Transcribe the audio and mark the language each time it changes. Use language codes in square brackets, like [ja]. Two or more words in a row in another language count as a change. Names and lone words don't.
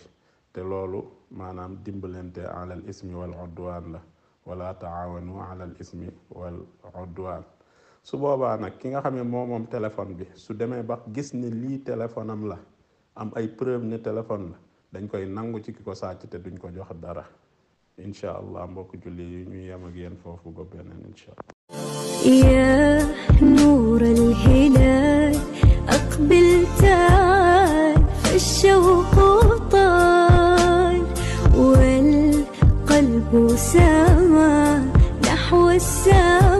[wo] te loolu maanaam dimbalante [ar] على الإثم والعدوان [wo] la, wala [ar] تعاونوا على الإثم والعدوان. [wo] su boobaa nag ki nga xam ne moom téléphone bi su demee ba gis ne lii téléphone am la, am ay preuve ne téléphone la, dañ koy nangu ci ki ko sàcc te duñ ko jox dara. [ar] إن شاء الله [wo] mbokk julli yi ñu yem ak yéen foofu ba beneen [ar] إن شاء الله. يا نور الهلال أقبل تعال فالشوق طال والقلب سما نحو السماء